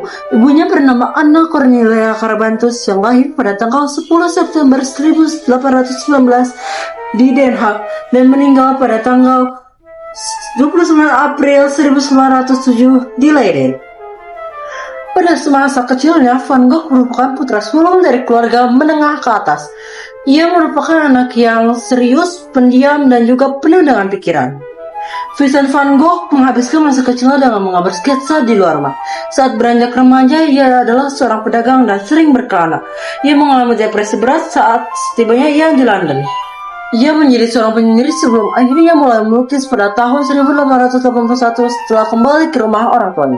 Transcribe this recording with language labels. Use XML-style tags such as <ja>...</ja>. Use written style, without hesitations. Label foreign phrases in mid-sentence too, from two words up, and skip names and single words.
<id>Ibunya bernama Anna Cornelia Carabantus yang lahir pada tanggal 10 September 1819 di Den Haag dan meninggal pada tanggal 29 April 1907 di Leiden. Pada masa kecilnya, Van Gogh merupakan putra sulung dari keluarga menengah ke atas. Ia merupakan anak yang serius, pendiam, dan juga penuh dengan pikiran. Vincent van Gogh menghabiskan masa kecilnya dengan menggambar sketsa di luar rumah. Saat beranjak remaja, ia adalah seorang pedagang dan sering berkelana. Ia mengalami depresi berat saat setibanya ia di London. Ia menjadi seorang penyendiri sebelum akhirnya mulai melukis pada tahun 1881 setelah kembali ke rumah orang tuanya.</id>